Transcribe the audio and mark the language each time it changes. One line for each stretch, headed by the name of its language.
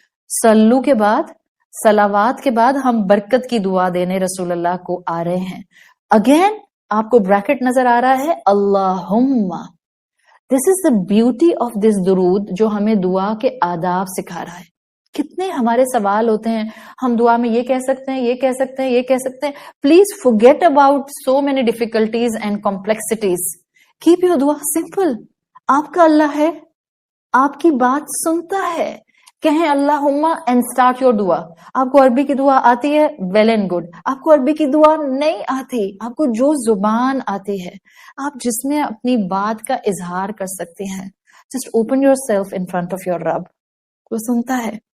Urdu: صلو کے بعد, صلوات کے بعد ہم برکت کی دعا دینے رسول اللہ کو آ رہے ہیں. اگین آپ کو بریکٹ نظر آ رہا ہے اللہم.
English: this is the beauty of this
Urdu: درود جو ہمیں دعا کے آداب سکھا رہا ہے. کتنے ہمارے سوال ہوتے ہیں, ہم دعا میں یہ کہہ سکتے ہیں, یہ کہہ سکتے ہیں, یہ کہہ سکتے ہیں. Please
English: forget about so many difficulties and complexities. Keep your دعا simple.
Urdu: آپ کا اللہ ہے, آپ کی بات سنتا ہے. کہیں اللہم
English: and start your
Urdu: دعا. آپ کو عربی کی دعا آتی ہے,
English: well and good.
Urdu: آپ کو عربی کی دعا نہیں آتی, آپ کو جو زبان آتی ہے, آپ جس میں اپنی بات کا اظہار کر سکتے ہیں,
English: just open yourself in front of your
Urdu: رب. وہ سنتا ہے.